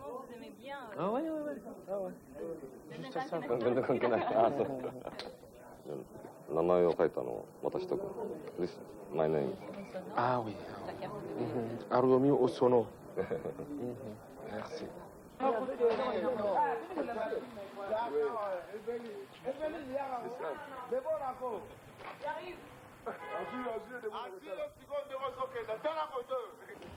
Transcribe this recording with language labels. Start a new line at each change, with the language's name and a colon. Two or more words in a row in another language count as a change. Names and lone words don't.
French: Vous aimez bien Ah ouais. Ah ouais. Juste ça.
Japanese: 全然関係ない。ああ、そうか。名前を書いたのを渡しとく。
English: This my name.
French: Ah oui. Argomi Osono. Merci. .